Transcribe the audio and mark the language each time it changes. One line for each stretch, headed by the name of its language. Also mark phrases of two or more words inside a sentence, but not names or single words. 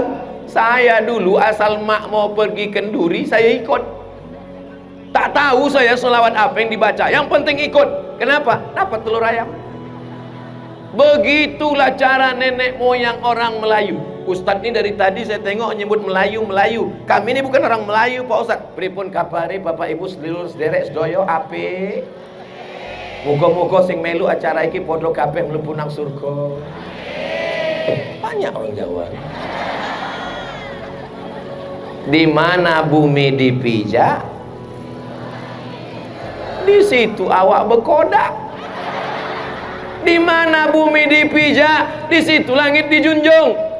Malay: Saya dulu asal mak mau pergi kenduri, saya ikut. Tak tahu saya selawat apa yang dibaca. Yang penting ikut. Kenapa? Dapat telur ayam. Begitulah cara nenek moyang orang Melayu. Ustadz ini dari tadi saya tengok nyebut Melayu. Kami ini bukan orang Melayu Pak Ustadz.
Javanese: Pripun kabare Bapak Ibu sedulur sederek sedoyo ape? Muga-muga sing melu acara iki padha kabeh mlebu nang surga.
Malay: Banyak orang Jawa. Di mana bumi dipijak, di situ awak berkodak. Di mana bumi dipijak, di situ langit dijunjung.